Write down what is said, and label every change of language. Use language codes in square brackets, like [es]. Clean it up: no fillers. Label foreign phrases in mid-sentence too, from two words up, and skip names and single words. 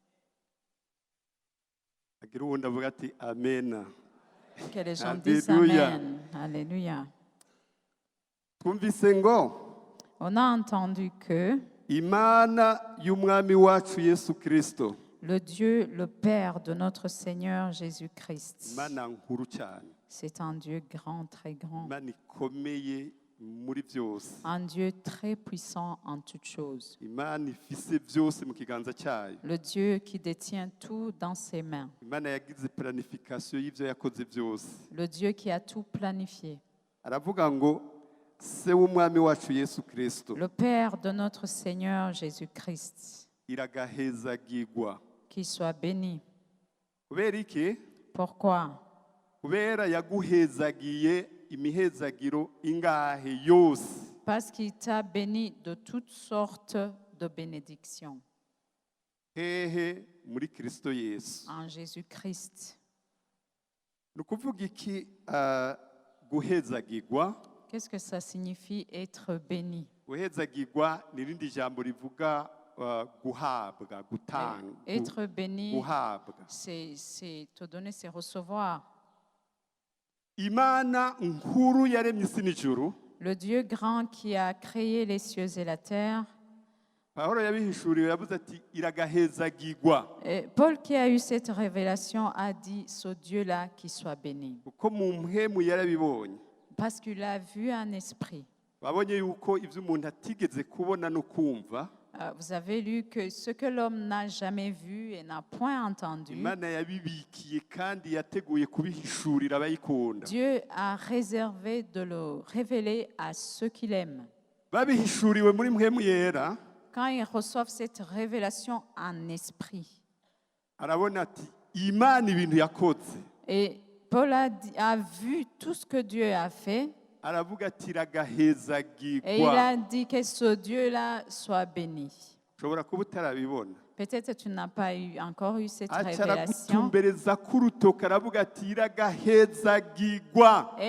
[rn] Agira uwundi avuga ati amen. [fr] Que les gens disent Alléluia. Amen. Alléluia. [rn] Twumvise ngo [fr] On a entendu que [rn] Imana y'umwami wacu Yesu Kristo. [fr] le Dieu, le Père de notre Seigneur Jésus-Christ, [rn] Imana nkuru cyane. [fr] c'est un Dieu grand, très grand, [rn] Imana ikomeye muri byose. [fr] un Dieu très puissant en toutes choses, [rn] Imana ifise byose mu kiganza cyayo. [fr] le Dieu qui détient tout dans ses mains, [rn] Imana yagize planification y'ibyo yakoze byose. [fr] le Dieu qui a tout planifié, [rn] Aravuga ngo se w'umwami wacu Yesu Kristo [fr] le Père de notre Seigneur Jésus-Christ, [rn] iragahezagirwa. [fr] qu'il soit béni. [rn] Kubera iki? [fr] Pourquoi? [rn] Kubera yaguhezagiye imihezagiro ingahe yose. [fr] Parce qu'il t'a béni de toutes sortes de bénédictions [rn] Hehe muri Kristo Yesu. [fr] en Jésus-Christ. [rn] Ni ukuvuga iki guhezagirwa? [fr] Qu'est-ce que ça signifie être béni? [rn] Guhezagirwa ni irindi jambo rivuga guhabwa, gutanga, [fr] Être béni, [rn] guhabwa. [fr] c'est te donner, c'est recevoir. [rn] Imana nkuru yaremye isi n'ijuru. [fr] Le Dieu grand qui a créé les cieux et la terre. [rn] Pawulo yabihishuriwe yavuze ati iragahezagirwa. [fr] Et Paul qui a eu cette révélation a dit ce Dieu-là qui soit béni. [rn] Kuko mu mpemu yarabibonye. [fr] Parce qu'il a vu un esprit. [rn] Babonye yuko ibyo umuntu atigeze kubona no kumva. [fr] Vous avez lu que ce que l'homme n'a jamais vu et n'a point entendu, [rn] Imana yabibikiye kandi yateguye kubihishurira abayikunda. [fr] Dieu a réservé de le révéler à ceux qu'il aime. [rn] Babihishuriwe muri mpemu yera. [fr] Quand ils reçoivent cette révélation en esprit. [rn] Arabona ati Imana ibintu yakoze. [fr] Et Paul a vu tout ce que Dieu a fait. [rn] Aravuga ati [fr] Et il [rn] iragahezagirwa. [fr] a dit que ce Dieu-là soit béni. [rn] Ushobora kuba utarabibona. [fr] Peut-être tu n'as pas encore eu cette [rn] Aca [fr] révélation. [rn] aragutumbereza k'urutoki aravuga ati iragahezagirwa.